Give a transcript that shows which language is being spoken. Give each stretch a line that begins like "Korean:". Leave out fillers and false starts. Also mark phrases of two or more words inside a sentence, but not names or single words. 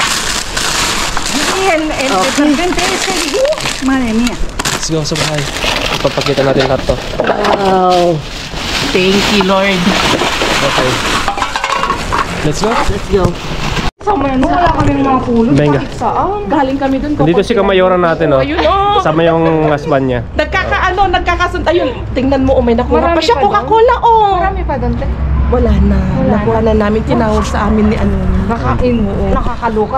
Spanish: Y el de repente ese, madre mía.
English: Let's go
Filipino: sa bahay. Ipapakita natin lahat to.
English: Wow. Thank you, Lord. Okay. Let's go. Let's go. So,
Filipino: wala kami mga pulot. Venga. Saan? Galing kami dun. Nandito si Kamayoran natin, oh. Ayun, oh. Kasama yung husband niya. Nagkakasunod. Ayun, tingnan mo, may nakuha pa siya Coca-Cola, oh. Marami pa doon, te. Wala na. Nakuha na namin, tinawag sa amin ni ano. Nakain mo. Nakakaloka.